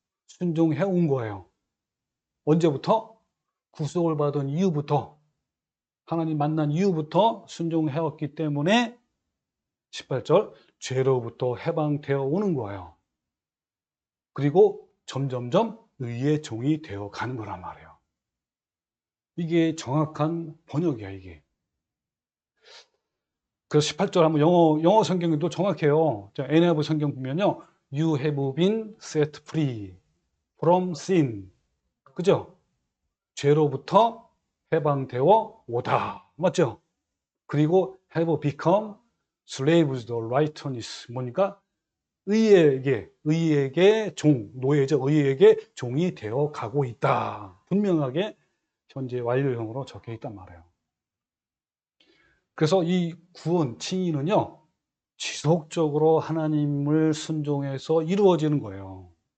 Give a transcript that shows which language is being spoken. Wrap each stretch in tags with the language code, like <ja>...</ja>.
<ko>순종해 온 거예요. 언제부터? 구속을 받은 이후부터 하나님 만난 이후부터 순종해 왔기 때문에 18절 죄로부터 해방되어 오는 거예요. 그리고 점점점 의의 종이 되어 가는 거란 말이에요. 이게 정확한 번역이야, 이게. 그래서 18절 한번 영어 성경도 정확해요. 자, NIV 성경 보면요.</ko> <en>You have been set free from sin.</en> <ko>그죠? 죄로부터 해방되어 오다. 맞죠? 그리고</ko> <en>have become slaves to righteousness.</en> <ko>뭐니까? 의에게 노예죠. 의에게 종이 되어 가고 있다. 분명하게 현재 완료형으로 적혀 있단 말이에요. 그래서 이 구원, 칭의는요, 지속적으로 하나님을 순종해서 이루어지는 거예요.</ko>